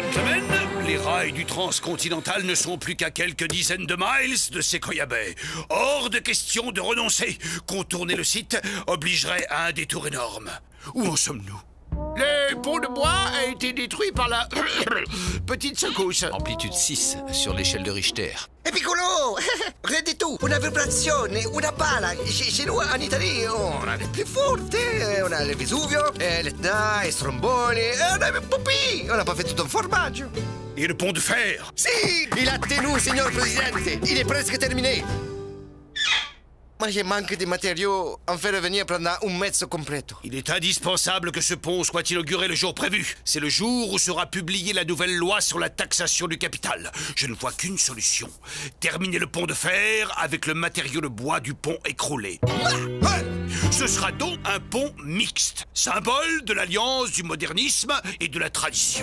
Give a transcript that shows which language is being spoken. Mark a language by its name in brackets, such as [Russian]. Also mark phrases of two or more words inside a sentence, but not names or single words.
[French] Gentlemen, Les rails du transcontinental ne sont plus qu'à quelques dizaines de miles de Sequoia Bay. Hors de question de renoncer. Contourner le site obligerait à un détour énorme. Où en sommes-nous? Le pont de bois a été détruit par la petite secousse. Amplitude 6 sur l'échelle de Richter. [Italian] E piccolo! [French] Rien du tout! [Italian] Una vibrazione, una pala! [French] Chez nous, en Italie, on a les plus fortes. On a le Vesuvio, l'Etna, les Stromboli, on a Poppy! On n'a pas fait tout un fromage! Et le pont de fer? Si! Il a tenu, [Italian] signor Presidente! [French] Il est presque terminé! Moi, je manque de matériaux en faire revenir pendant un [Italian] mezzo completo. [French] Il est indispensable que ce pont soit inauguré le jour prévu. C'est le jour où sera publiée la nouvelle loi sur la taxation du capital. Je ne vois qu'une solution. Terminer le pont de fer avec le matériau de bois du pont écroulé. Ce sera donc un pont mixte, symbole de l'alliance du modernisme et de la tradition.